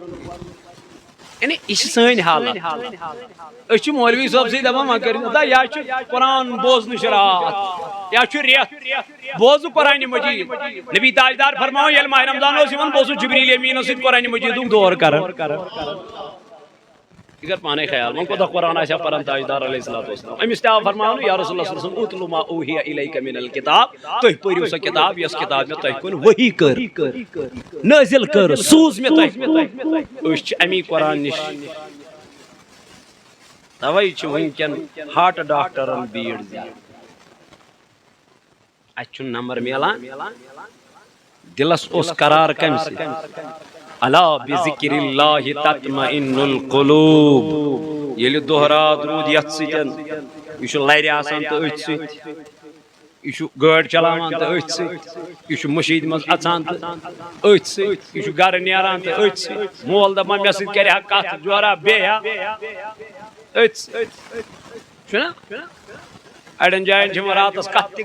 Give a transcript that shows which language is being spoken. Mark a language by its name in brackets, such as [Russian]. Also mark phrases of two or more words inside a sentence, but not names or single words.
[Kashmiri] یعنی یہ سٲنۍ حالت أسۍ چھِ مولوی صٲب سٕے دپان وۄنۍ کٔرِو یا چھُ قرآن بوزنٕچ راتھ یا چھُ رٮ۪تھ بوزٕ قرآن مجید. نبی تاجدار فرماوان ییٚلہِ ماہ رمضان اوس یِوان بہٕ اوسُس جبریٖل امیٖنس سۭتۍ قرآن مجیدُک دور کران. یہ کر پانے خیال وۄنۍ کوتاہ قرآن آسہِ ہا پران تاجدار [Arabic] علیہ الصلوۃ والسلام. [Kashmiri] أمِس تہِ آو فرماونہٕ [Arabic] یا رسول اللہ صلی اللہ علیہ وسلم اتلو ما اوحی الیک من الکتاب [Kashmiri] تُہۍ پٔرِو سۄ کتاب یۄس کتاب مےٚ تۄہہِ کُن وحی کٔر نٲزِل کٔر سوٗز مےٚ تۄہہِ. أسۍ چھِ امی قرآن نِش توے چھِ وٕنکٮ۪ن ہارٹ ڈاکٹرن بیٖڑ زیادٕ اَسہِ چھُنہٕ نمبر میلان دلس اوس قرار کمہِ سۭتۍ [Arabic] الا بذکر اللہ تطمئن القلوب. [Kashmiri] ییٚلہِ دۄہ رات روٗد یتھ سۭتۍ یہِ چھُ لرِ آسان تہٕ أتھۍ سۭتۍ یہ گاڑی چلاوان تو أتھۍ سۭتۍ یہ مشید مز اژان تو أتھۍ سۭتۍ یہ گھر نیران تو أتھۍ سۭتۍ مول دپان مےٚ سۭتۍ کرِ ہا کتھ جورا بیٚہہ أتھۍ سۭتۍ چھُنا اڑٮ۪ن جاین چھِ راتس کتھ تہِ